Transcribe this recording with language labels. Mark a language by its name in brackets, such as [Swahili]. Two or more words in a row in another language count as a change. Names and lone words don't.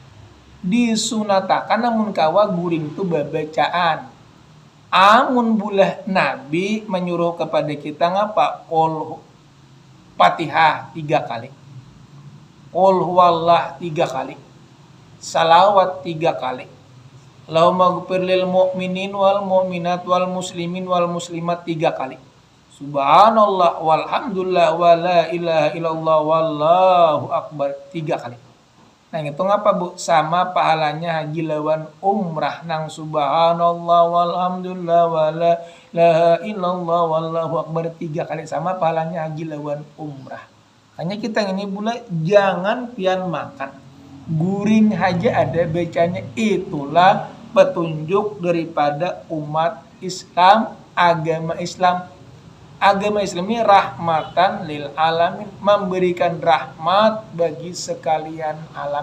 [Banjar] Disunatakan namun kawa guring itu babacaan. Amun bulah Nabi menyuruh kepada kita ngapa? Qul Fatihah 3 kali. [Arabic] قل هو الله [Banjar] 3 kali. Salawat 3 kali. [Arabic] اللهم اغفر للمؤمنين والمؤمنات والمسلمين والمسلمات 3 kali. سبحان الله والحمد لله ولا إله إلا الله والله أكبر 3 kali. [Banjar] Nah itu ngapa Bu? Sama pahalanya haji lawan umrah. [Arabic] Nang سبحان الله والحمد لله ولا إله إلا الله والله أكبر 3 kali. [Banjar] Sama pahalanya haji lawan umrah. Hanya kita ini pula jangan pian makan. Guring aja ada bacanya. Itulah petunjuk daripada umat Islam, agama Islam. Agama Islam ini [Arabic] رحمة للعالمين, [Banjar] memberikan rahmat bagi sekalian alam.